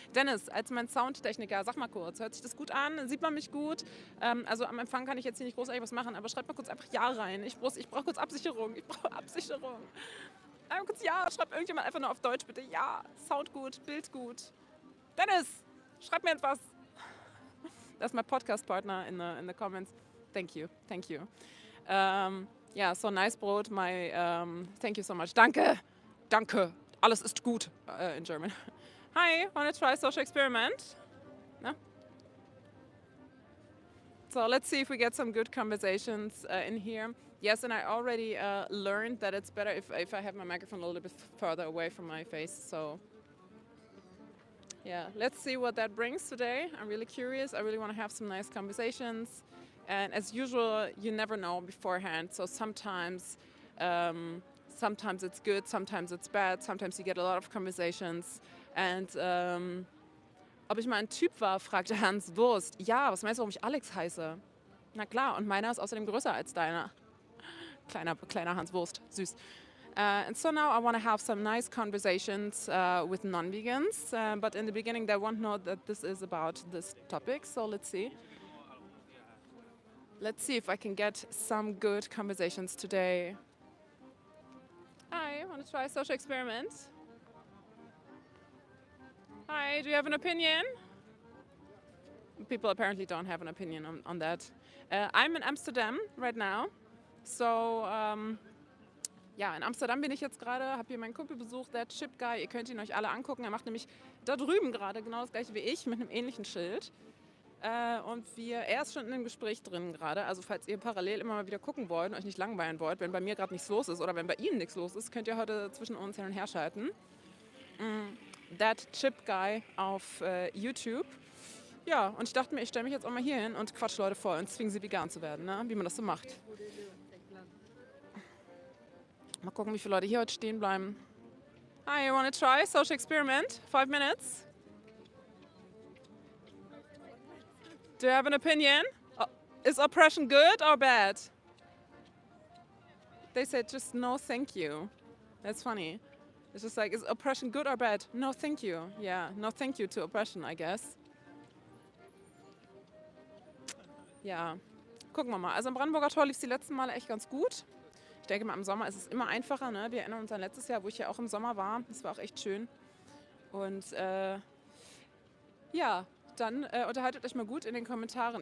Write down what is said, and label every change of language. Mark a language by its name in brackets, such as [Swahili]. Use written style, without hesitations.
[German] Dennis, als mein Soundtechniker, sag mal kurz, hört sich das gut an? Sieht man mich gut? Also am Empfang kann ich jetzt hier nicht großartig was machen, aber schreibt mal kurz einfach Ja rein. Ich brauche kurz Absicherung. Ich brauche Absicherung. Einmal kurz Ja, schreibt irgendjemand einfach nur auf Deutsch bitte. Ja, Sound gut, Bild gut. Dennis, schreib mir etwas. [English] That's my podcast partner in the comments. Thank you. Yeah, so nice Brot. Thank you so much. [German] Danke. Alles ist gut [English] in German. Hi, wanna try social experiment? No? So let's see if we get some good conversations in here. Yes, and I already learned that it's better if I have my microphone a little bit further away from my face. So yeah, let's see what that brings today. I'm really curious. I really want to have some nice conversations. And as usual, you never know beforehand. So sometimes it's good, sometimes it's bad, sometimes you get a lot of conversations. [German] And ob ich mal ein Typ war, fragte Hans Wurst. Ja, was meinst du, warum ich Alex heiße? Na klar, und meiner ist außerdem größer als deiner. Kleiner Hans Wurst, süß. [English] And so now I want to have some nice conversations with non-vegans, but in the beginning they won't know that this is about this topic, so let's see. Let's see if I can get some good conversations today. Hi, want to try a social experiment? Hi, do you have an opinion? People apparently don't have an opinion on that. I'm in Amsterdam right now, so [German] ja, in Amsterdam bin ich jetzt gerade, habe hier meinen Kumpel besucht, der Chip Guy. Ihr könnt ihn euch alle angucken. Er macht nämlich da drüben gerade genau das gleiche wie ich mit einem ähnlichen Schild. Und er ist schon in einem Gespräch drin gerade. Also falls ihr parallel immer mal wieder gucken wollt und euch nicht langweilen wollt, wenn bei mir gerade nichts los ist oder wenn bei Ihnen nichts los ist, könnt ihr heute zwischen uns hin und her schalten. That Chip Guy auf YouTube. Ja, und ich dachte mir, ich stelle mich jetzt auch mal hier hin und quatsch Leute voll und zwinge sie vegan zu werden, ne? Wie man das so macht. Mal gucken, wie viele Leute hier heute stehen bleiben. [English] Hi, you wanna try social experiment? 5 minutes? Do you have an opinion? Is oppression good or bad? They said just no thank you. That's funny. It's just like, is oppression good or bad? No thank you. Yeah, no thank you to oppression, I guess. [German] Ja, gucken wir mal. Also am Brandenburger Tor lief es die letzten Male echt ganz gut. Ich denke mal, im Sommer ist es immer einfacher. Ne? Wir erinnern uns an letztes Jahr, wo ich ja auch im Sommer war. Das war auch echt schön. Und ja, dann unterhaltet euch mal gut in den Kommentaren.